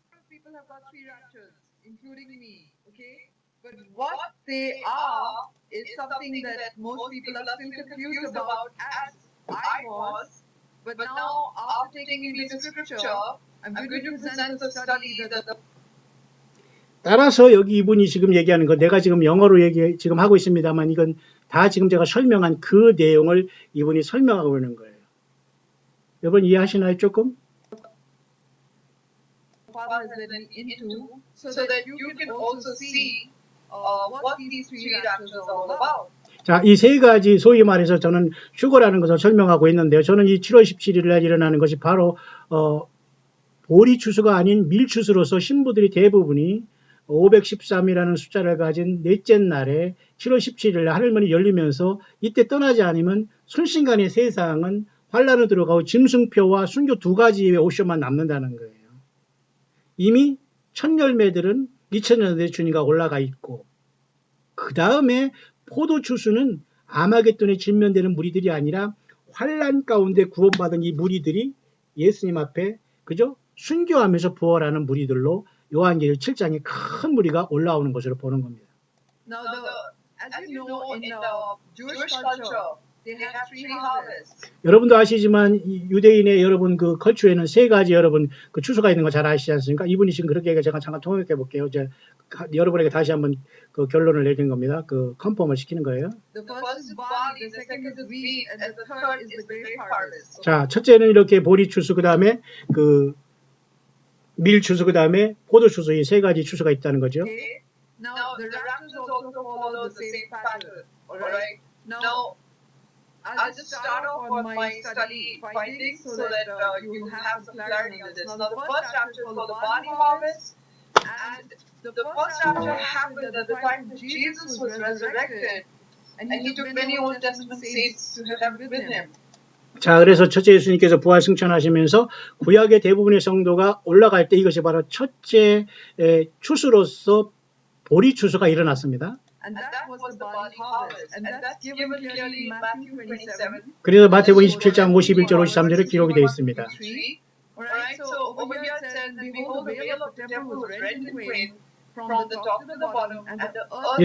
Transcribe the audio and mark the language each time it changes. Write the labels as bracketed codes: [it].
[en] People have got three raptures, including me, okay? But what they are is something that most people are still confused about, as I was. But now, after taking in the scripture, I'm going to present the study that the [ko] 따라서 여기 이분이 지금 얘기하는 거 내가 지금 영어로 지금 하고 있습니다만 이건 다 지금 제가 설명한 그 내용을 이분이 설명하고 있는 거예요. 여러분 이해하시나요 조금? [en] Father has led me into, so that you can also see what these three raptures are all about. [ko] 자, 이 세 가지 소위 말해서 저는 휴거라는 것을 설명하고 있는데요. 저는 이 7월 17일 날 일어나는 것이 바로 보리 추수가 아닌 밀 추수로서 신부들이 대부분이 513이라는 숫자를 가진 넷째 날에 7월 17일 날 하늘문이 열리면서 이때 떠나지 않으면 순식간에 세상은 환란으로 들어가고 짐승표와 순교 두 가지의 옵션만 남는다는 거예요. 이미 첫 열매들은 2000년대 주님과 올라가 있고 그 다음에 포도 추수는 아마겟돈에 직면되는 무리들이 아니라 환란 가운데 구원받은 이 무리들이 예수님 앞에 그죠? 순교하면서 부활하는 무리들로 요한계시록 7장에 큰 무리가 올라오는 것으로 보는 겁니다. [en] Now, as you know, in the Jewish culture, they have three harvests. [ko] 여러분도 아시지만 유대인의 여러분 그 컬처에는 세 가지 여러분 그 추수가 있는 거 잘 아시지 않습니까? 이분이 지금 그렇게 얘기해 제가 잠깐 통역해 볼게요. 이제 여러분에게 다시 한번 그 결론을 내리는 겁니다. 그 컨펌을 시키는 거예요. [en] The first is barley, the second is wheat, and the third is the grape harvest. [ko] 자, 첫째는 이렇게 보리 추수, 그 다음에 그 밀 추수, 그 다음에 포도 추수 이 세 가지 추수가 있다는 거죠. [en] Okay. Now the raptors also follow the same pattern. Alright. Now I'll just start off on my study findings so that you have some clarity on this. Now the first rapture is called the barley harvest. And the first chapter happened at the time that Jesus was resurrected, and he took many Old Testament saints to heaven with him. [ko] 자, 그래서 첫째 예수님께서 부활 승천하시면서 구약의 대부분의 성도가 올라갈 때 이것이 바로 첫째 추수로서 보리 추수가 일어났습니다. [en] And that was the barley harvest, and that's given clearly in Matthew 27. [ko] 그래서 마태복음 27장 51절 53절에 기록이 되어 있습니다. [en] Alright, so over here it says, and behold, the veil of the temple was rent in twain from the top to the bottom, and the earth